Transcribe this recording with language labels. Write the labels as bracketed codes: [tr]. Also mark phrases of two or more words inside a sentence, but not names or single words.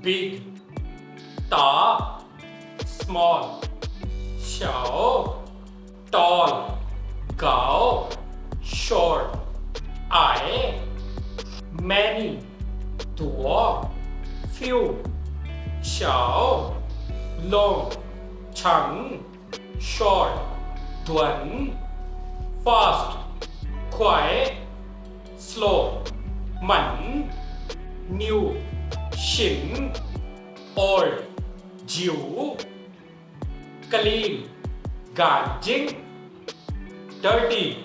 [en] big, ता, small, शाओ, tall, गाओ, short, आए, many, दुओ, few, शाओ, long, छंग, short, [zh] 短 fast 快 slow 慢 new 新 old 旧 clean 干净 dirty